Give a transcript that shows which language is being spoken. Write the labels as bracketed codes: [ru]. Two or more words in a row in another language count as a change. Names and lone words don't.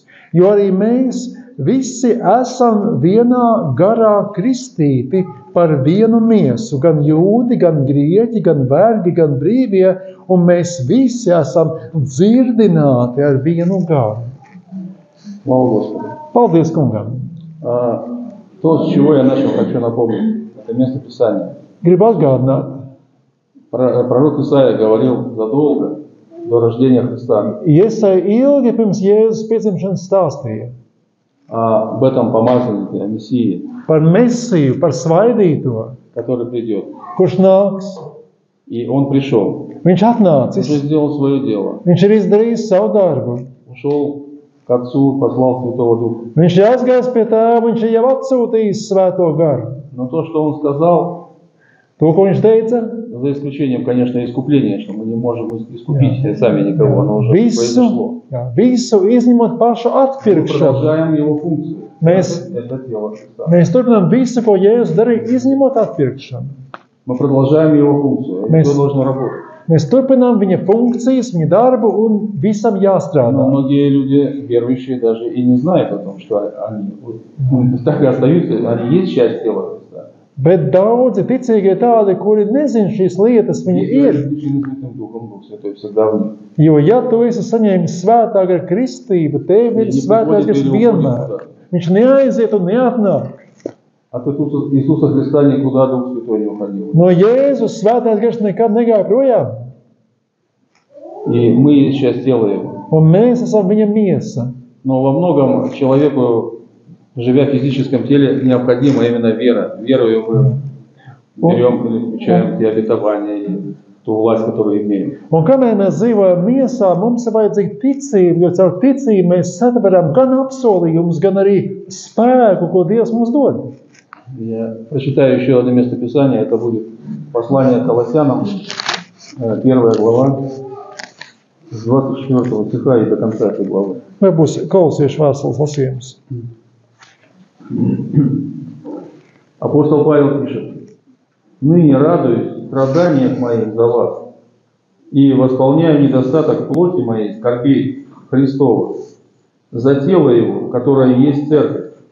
[lv] Jo arī mēs visi esam vienā garā kristīti par vienu miesu, gan jūdi, gan grieķi, gan vergi, gan brīvie, un mēs visi esam dzirdināti ar vienu garu. [ru] Слава Господу. [lv] Paldies Kungam! [ru] То, с чего я начал, хочу напомнить. Это место Писания. [lv] Gribu atgādināt, [ru] Пророк Исаия говорил задолго до рождения Христа [lv] Iesai ilgi pirms Jēzus piedzimšanas stāstīja [ru] об этом помазаннике, о Мессии, [lv] par Mesiju, par svaidīto, [ru] который придет. [lv] kurš nāks. [ru] И он пришел. [lv] Viņš [ru] Он [lv] atnācis, [ru] уже сделал свое дело. [lv] viņš ir izdarījis savu darbu. [ru] Ушел к Отцу, послал Святого Духа. [lv] Viņš ir aizgājis pie tēva, viņš ir jau atsūtījis svēto garu. [ru] Но то, что он сказал, [lv] To, ko viņš teica, [ru] за исключением, конечно, искупления, что мы не можем искупить сами никого, оно уже произошло. [lv] visu izņemot pašu [ru] Мы [lv] atpirkšanu. [ru] продолжаем его функцию. [lv] Mēs, [ru] Это тело Христа. [lv] mēs turpinām visu, ko Jēzus darīja, izņemot atpirkšanu. [ru] Мы продолжаем его функцию. И все должно работать. [lv] Mēs turpinām viņa funkcijas, viņa darbu un visam [ru] Но [lv] jāstrādā. [ru] многие люди, верующие, даже и не знают о том, что они так и остаются, они есть часть тела Христа. [lv] Bet daudzi ticīgie tādi, kuri nezin šīs lietas, viņi ir. [ru] Исключены Святым Духом, Дух Святой всегда в них. [lv] Jo, ja tu esi saņēmis svētā gara kristību, tev ir svētā gars vienmēr. Viņš neaiziet un neatnāk. [ru] От Иисуса Христа никуда Дух Святой не уходил. [lv] No Jēzus svētās gars nekad negāja projām. [ru] И мы есть часть тела Его. [lv] Un mēs esam viņa miesa. [ru] Но во многом человеку, живя в физическом теле, необходима именно вера. Верою мы берем или включаем те обетования и ту власть, которую имеем. [lv] Un kamēr mēs dzīvojam miesā, mums ir vajadzīga ticība, jo caur ticību mēs satveram gan apsolījumus, gan arī spēku, ko Dievs mums dod. [ru] Я прочитаю еще одно место Писания. Это будет послание Колоссянам, 1 глава, с 24 стиха и до конца этой главы. [lv] Vai būs Kolosiešu vēstules lasījums? [ru] Апостол Павел пишет: «Ныне радуюсь в страданиях моих за вас и восполняю недостаток плоти моей скорбей Христовых за тело Его, которое есть церковь».